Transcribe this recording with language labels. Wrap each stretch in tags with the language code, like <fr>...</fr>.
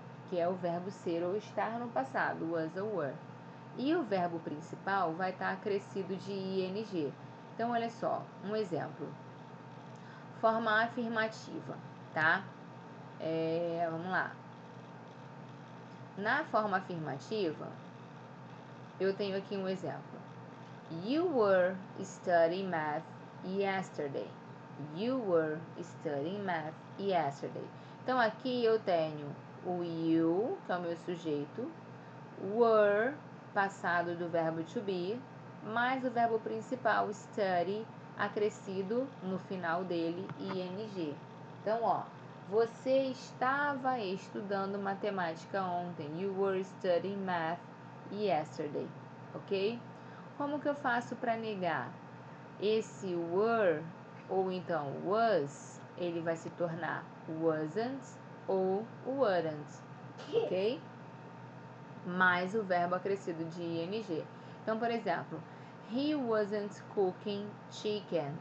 <pt>Que é o verbo ser ou estar no passado, was ou were. E o verbo principal vai estar acrescido de ing. Então, olha só, um exemplo. Forma afirmativa, tá? Vamos lá. Na forma afirmativa, eu tenho aqui um exemplo.</pt> <en>You were studying math yesterday. You were studying math yesterday.</en> <pt>Então, aqui eu tenho o you, que é o meu sujeito, were, passado do verbo to be, mais o verbo principal, study, acrescido no final dele, ing. Então, ó, você estava estudando matemática ontem.</pt> <en>You were studying math yesterday, ok?</en> <pt>Como que eu faço para negar? Esse were, ou então was, ele vai se tornar wasn't ou weren't, ok? Mais o verbo acrescido de ing. Então, por exemplo,</pt> <en>he wasn't cooking chicken.</en>